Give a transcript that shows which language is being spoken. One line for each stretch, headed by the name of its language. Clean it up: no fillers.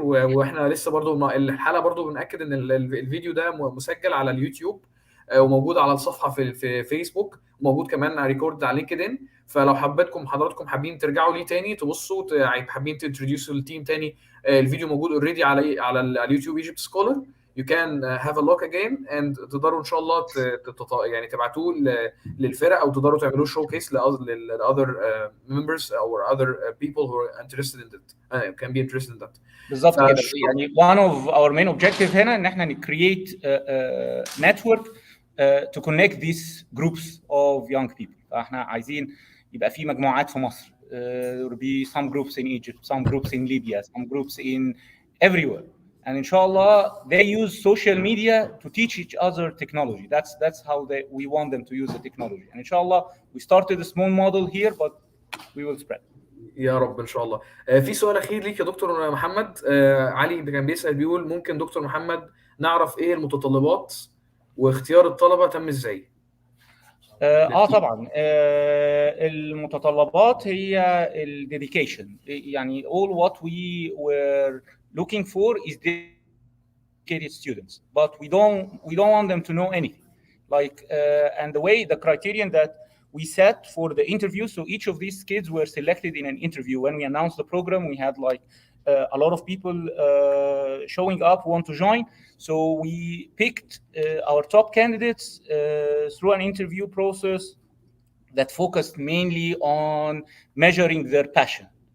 Arabic: واحنا لسه برضو الحلقه برضو بنأكد ان الفيديو ده مسجل على اليوتيوب، وموجود على الصفحه في فيسبوك، وموجود كمان ريكورد على لينكدين. فلو حضراتكم حابين ترجعوا ليه تاني تبصوا، حابين تنتروديوسوا التيم تاني، الفيديو موجود اوريدي على اليوتيوب ايجيبت سكولر.
English: You can have a look again and
Arabic: تقدروا ان شاء الله يعني تبعتوه للفرق، او تقدروا تعملوا
English: showcase other members or other people who are interested in it, can be interested in that.
Arabic: بالظبط كده.
English: يعني one of our main objective
Arabic: هنا ان احنا
English: create a network to connect these groups of young people.
Arabic: فاحنا عايزين يبقى في مجموعات في مصر.
English: There will be some groups in Egypt, some groups in Libya, some groups in everywhere. And inshallah, they use social media to teach each other technology. That's how we want them to use the technology. And inshallah, we started a small model here, but we will spread.
Arabic: يا رب ان شاء الله. في سؤال اخير ليك يا دكتور محمد. علي كان بيسأل بيقول ممكن دكتور محمد نعرف ايه المتطلبات واختيار الطلبة تم ازاي؟ طبعا المتطلبات هي الديديكيشن.
English: يعني all what we were looking for is dedicated students, but we don't want them to know anything. Like and the criterion that we set for the interview, so each of these kids were selected in an interview. When we announced the program, we had like a lot of people showing up want to join, so we picked our top candidates through an interview process that focused mainly on measuring their passion.